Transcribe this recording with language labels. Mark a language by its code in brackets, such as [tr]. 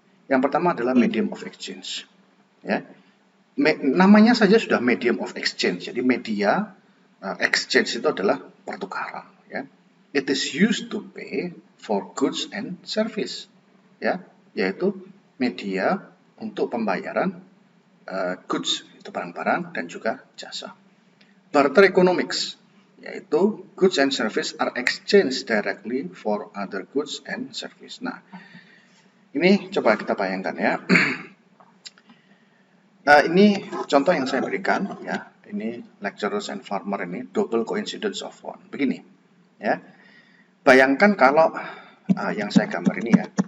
[id] Yang pertama adalah medium of exchange. Ya, namanya saja sudah medium of exchange. Jadi media exchange itu adalah pertukaran. [en] Ya, it is used to pay for goods and service. [id] Ya, yaitu media untuk pembayaran goods itu barang-barang dan juga jasa. [en] Barter economics, [id] yaitu [en] goods and service are exchanged directly for other goods and service. [id] Nah, ini coba kita bayangkan ya. Ini contoh yang saya berikan ya. Ini [en] lecturers and farmer ini double coincidence of one. [id] Begini ya. Bayangkan kalau yang saya gambar ini ya.